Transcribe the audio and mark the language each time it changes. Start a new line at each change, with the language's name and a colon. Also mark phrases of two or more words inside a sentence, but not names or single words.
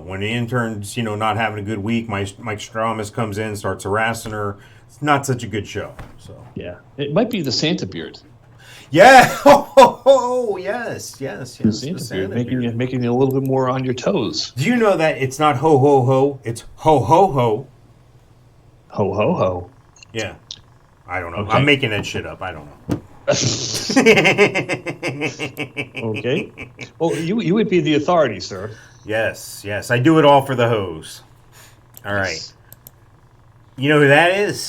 English: When the intern's not having a good week, Mike Stramus comes in, starts harassing her. It's not such a good show. So yeah, it might be the Santa beard. Yeah. Oh, yes. The Santa beard. Making you a little bit more on your toes. Do you know that it's not ho ho ho? It's ho ho ho. Ho ho ho. Yeah. I don't know. Okay. I'm making that shit up. I don't know. Okay. Well, you would be the authority, sir. Yes. I do it all for the hose. All right. You know who that is?